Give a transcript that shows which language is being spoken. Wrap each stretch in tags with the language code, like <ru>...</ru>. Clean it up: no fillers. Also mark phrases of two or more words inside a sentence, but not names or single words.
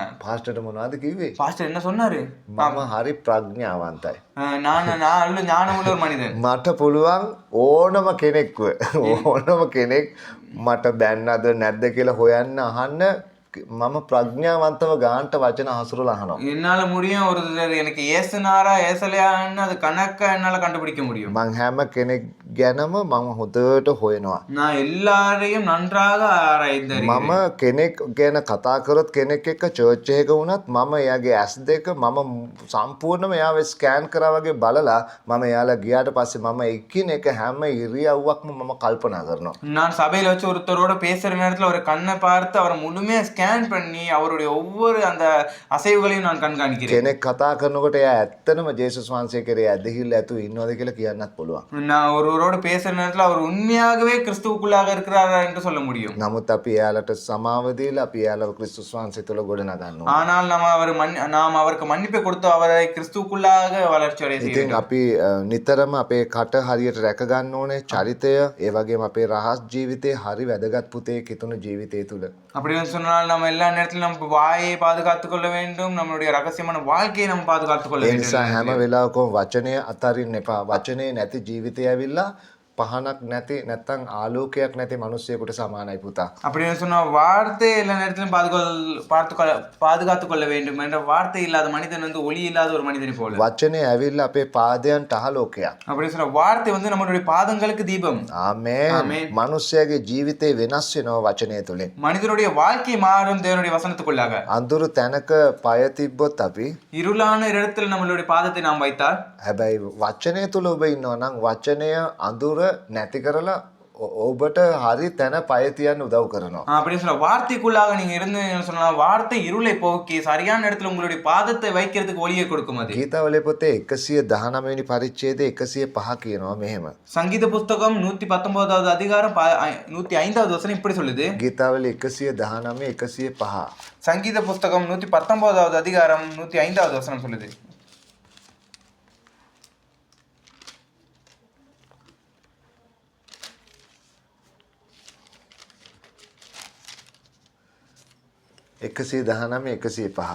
<si>පාස්ටර්ට මොනවද කිව්වේ?</si> <ta>பாஸ்டர் என்ன சொன்னாரு?</ta> <si>මම හරි ප්‍රඥාවන්තයි.</si> <ta>நான் ஞானமுள்ள ஒரு மனிதன்.</ta> <si>මට පුළුවන් ඕනම කෙනෙක් මට බැන්නද නැද්ද කියලා හොයන්න අහන්න මම ප්‍රඥාවන්තව ගාන්ට වචන හසුරුවලා අහනවා.</si> <ta>என்னால முடியும் ஒருத்தர் எனக்கு ஏசுனாரா ஏசலையான்னு அது கணக்க என்னால கண்டுபிடிக்க முடியும்.</ta> <si>මං හැම කෙනෙක් ගැනම මම හොඳට හොයනවා.</si> <ta>நான் எல்லாரையும் நன்றாக ஆராய்ந்தறிகிறேன்.</ta> <si>මම කෙනෙක් ගැන කතා කරොත් කෙනෙක් එක්ක චර්ච් එකක වුණත් මම එයාගේ ඇස් දෙක මම සම්පූර්ණයෙන්ම එයාව ස්කෑන් කරා වගේ බලලා මම එයාලා ගියාට පස්සේ මම එකිනෙක හැම ඉරියව්වක්ම මම කල්පනා කරනවා.</si> <ta>நான் சபையில வச்சு ஒருத்தரோட பேசுற நேரத்துல ஒரு கண்ணை பார்த்து அவரை முழுமையா ஸ்கேன் பண்ணி அவருடைய ஒவ்வொரு அந்த அசைவுகளையும் நான் கண்காணிக்கிறேன்.</ta> <si>කෙනෙක් කතා කරනකොට එයා ඇත්තනම ජේසුස් වහන්සේ කෙරේ ඇදහිල්ල ඇතුව ඉන්නවද කියලා කියන්නත් පුළුවන්.</si> <ta>நான் ஒருவரோட பேசுற நேரத்துல அவர் உண்மையாகவே கிறிஸ்துவுக்குள்ளாக இருக்கிறாரா என்று சொல்ல முடியும்.</ta> <si>නමුත් අපි එයාලට සමාව දීලා අපි එයාලව ක්‍රිස්තුස් වහන්සේ තුළ ගොඩනගන්නවා.</si> <ta>ஆனால் நாம் அவருக்கு மன்னிப்பை கொடுத்து அவரை கிறிஸ்துவுக்குள்ளாக வளர்ச்சி அடைய செய்ய</ta> <si>ඉතින්</si> <ta>வேண்டும்.</ta> <si>අපි නිතරම අපේ කට හරියට රැක ගන්න ඕනේ චරිතය ඒ වගේම අපේ රහස් ජීවිතේ හරි වැදගත් පුතේ කිතුණු ජීවිතය තුළ.</si> <ta>அப்படின்னு சொன்னால் நம்ம எல்லா நேரத்திலும் நம்ம வாயை பாதுகாத்துக் கொள்ள வேண்டும், நம்மளுடைய ரகசியமான வாழ்க்கையை நம்ம பாதுகாத்துக் கொள்ள</ta> <si>ඒ</si> <ta>வேண்டும்.</ta> <si>නිසා හැම වෙලාවකම වචනය අතරින්න එපා. වචනේ නැති ජීවිතය ඇවිල්ලා පහනක් නැති නැත්තම් ආලෝකයක් නැති මිනිස්සෙකුට සමානයි පුතා.</si> <ta>அப்படின்னு சொன்னா வார்த்தை எல்லா நேரத்திலும் பாதுகாத்துக் கொள்ள வேண்டும் என்ற வார்த்தை இல்லாத மனிதன் வந்து ஒளி இல்லாத ஒரு மனிதனை போல.</ta> <si>වචනේ ඇවිල්ලා අපේ පාදයන්ට ආලෝකයක්.</si> <ta>அப்படின்னு சொன்னா வார்த்தை வந்து நம்மளுடைய பாதங்களுக்கு தீபம்.</ta> <si>ආමේන්. මිනිස්යාගේ ජීවිතේ වෙනස් වෙනවා වචනය තුලින්.</si> <ta>மனிதனுடைய வாழ்க்கை மாறும் தேவனுடைய வசனத்துக்குள்ளாக.</ta> <si>අඳුරු තැනක පය තිබ්බොත් අපි</si> <ta>இருளான இடத்துல நம்மளுடைய பாதத்தை நாம் வைத்தால்</ta> <si>හැබැයි වචනය තුල ඔබ ඉන්නවා නම් වචනය අඳුර නැති කරලා ඔබට හරි තැන පය තියන්න උදව් කරනවා.</si> <ta>அப்படின்னு சொன்னா வார்த்தைக்குள்ளாக நீங்க இருந்து சொன்னா வார்த்தை இருளை போக்கி சரியான இடத்துல உங்களுடைய பாதத்தை வைக்கிறதுக்கு ஒளியை கொடுக்கும். அது</ta> <si>ගීතවලේ පොතේ 119 වෙනි පරිච්ඡේදයේ 105 කියනවා මෙහෙම.</si> <ta>சங்கீத புஸ்தகம் 119வது அதிகாரம் 105வது வசனம் இப்படி சொல்லுது.</ta> <si>ගීතවලේ 119 105.</si> <ta>சங்கீத புஸ்தகம் 119வது அதிகாரம் 105வது வசனம் சொல்லுது.</ta> <si>එකසිය දහනම එකසිය පහ.</si>